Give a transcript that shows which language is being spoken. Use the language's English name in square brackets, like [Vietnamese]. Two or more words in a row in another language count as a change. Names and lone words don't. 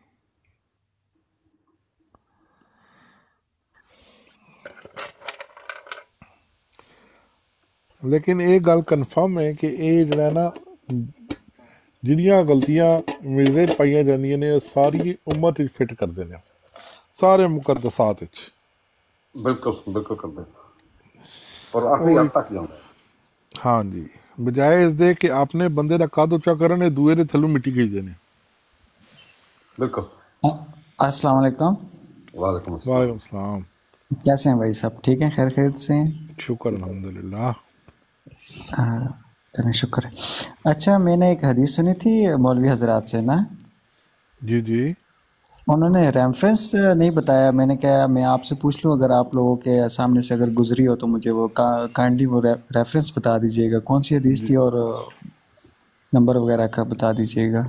[Punjabi] ਲੇਕਿਨ ਇਹ ਗੱਲ ਕਨਫਰਮ ਹੈ ਕਿ ਇਹ ਜਿਹੜਾ ਨਾ ਜਿਹੜੀਆਂ ਗਲਤੀਆਂ ਮਿਰਜ਼ੇ 'ਚ ਪਾਈਆਂ ਜਾਂਦੀਆਂ ਨੇ ਉਹ ਸਾਰੀ ਉਮਤ 'ਚ ਫਿੱਟ ਕਰਦੇ ਨੇ ਸਾਰੇ ਮੁਕੱਦਸਾਤ ਵਿੱਚ. ਬਿਲਕੁਲ ਬਿਲਕੁਲ ਕਰਦੇ ਔਰ ਆਖਰੀ ਹੱਦ ਤੱਕ ਜਾਂਦਾ. ਹਾਂਜੀ ਬਜਾਏ ਇਸ ਦੇ ਕਿ ਆਪਣੇ ਬੰਦੇ ਦਾ ਕੱਦ ਉੱਚਾ ਕਰਨ, ਇਹ ਦੂਏ ਦੇ ਥੱਲੋਂ ਮਿੱਟੀ ਖਿੱਚਦੇ ਨੇ. ਬਿਲਕੁਲ. [Arabic] السلام عليكم. وعليكم السلام. وعليكم سلام. [Urdu] کیسے ہیں بھائی صاحب? ٹھیک ہیں، خیر خیریت سے ہیں? شکر الحمدللہ. چلیں شکر ہے. اچھا، میں نے ایک حدیث سنی تھی مولوی حضرات سے نا. جی جی. انہوں نے ریفرنس نہیں بتایا۔ میں نے کہا میں آپ سے پوچھ لوں، اگر آپ لوگوں کے سامنے سے اگر گزری ہو تو مجھے وہ کائنڈلی وہ ریفرنس بتا دیجیے گا، کون سی حدیث تھی اور نمبر وغیرہ کا بتا دیجیے گا.